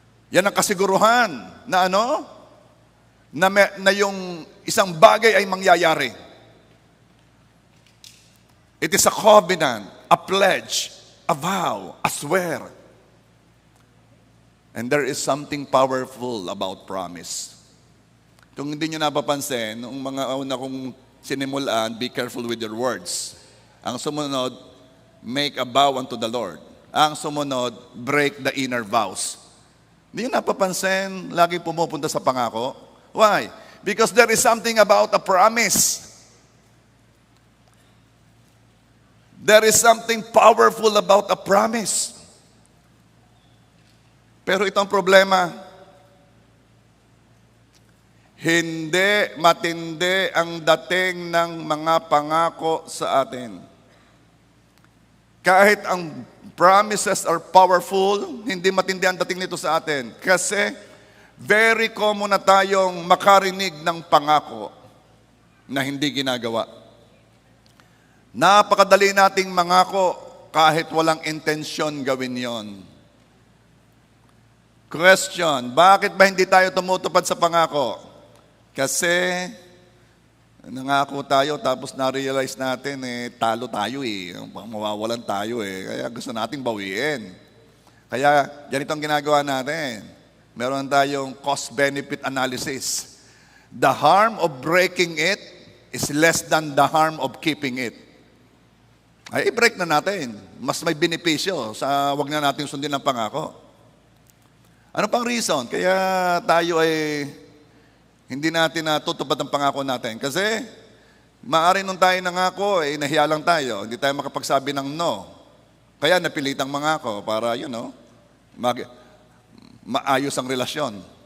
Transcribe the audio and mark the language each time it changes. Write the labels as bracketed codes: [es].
[tl] Yan ang kasiguruhan na na yung isang bagay ay mangyayari. [en] It is a covenant, a pledge, a vow, a swear. And there is something powerful about promise. [tl] Kung hindi nyo napapansin, nung mga una kong sinimulaan, [en] be careful with your words. [tl] Ang sumunod, [en] make a vow unto the Lord. Ang sumunod, break the inner vows. [tl] Hindi nyo napapansin, lagi pumupunta sa pangako. Why? [en] Because there is something about a promise. There is something powerful about a promise. [tl] Pero itong problema, hindi matindi ang dating ng mga pangako sa atin. Kahit ang [en] promises are powerful, [tl] hindi matindi ang dating nito sa atin. Kasi very common na tayong makarinig ng pangako na hindi ginagawa. Napakadali nating mangako kahit walang intensyon gawin yon. Question, bakit ba hindi tayo tumutupad sa pangako? Kasi nangako tayo tapos na-realize natin talo tayo mawawalan tayo kaya gusto nating bawiin. Kaya ganito ang ginagawa natin. Meron tayong cost-benefit analysis. [en] The harm of breaking it is less than the harm of keeping it. [tl] Ay, i-break na natin. Mas may benepisyo sa wag na natin sundin ang pangako. Ano pang reason? Kaya tayo ay hindi natin natutupad ang pangako natin. Kasi maaari nung tayo nangako, nahiya lang tayo. Hindi tayo makapagsabi ng no. Kaya napilitang mangako para, maayos ang relasyon.